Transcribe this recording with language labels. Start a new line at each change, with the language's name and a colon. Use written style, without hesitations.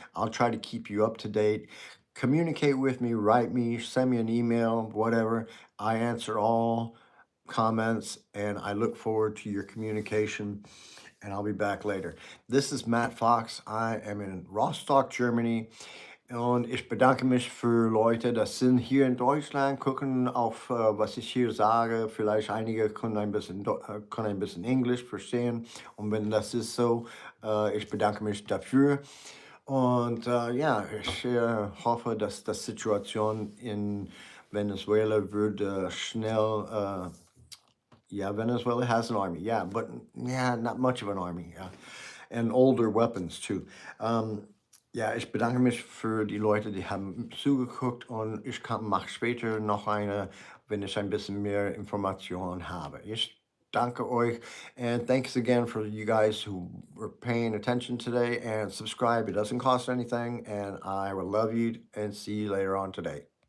English: I'll try to keep you up to date. Communicate with me, write me, send me an email, whatever. I answer all comments, and I look forward to your communication, and I'll be back later. This is Matt Fox. I am in Rostock, Germany.
German: Und ich bedanke mich für Leute, das sind hier in Deutschland, gucken auf, was ich hier sage. Vielleicht einige können ein bisschen Englisch verstehen. Und wenn das ist so, ich bedanke mich dafür. Und ja, ich hoffe, dass die Situation in Venezuela würde schnell
English: yeah, Venezuela has an army. Yeah, but yeah, not much of an army. Yeah, and older weapons too.
German: Ja, ich bedanke mich für die Leute, die haben zugeguckt und mache später noch eine, wenn ich ein bisschen mehr Informationen habe. Ich danke euch
English: and thanks again for you guys who were paying attention today and subscribe. It doesn't cost anything and I will love you and see you later on today.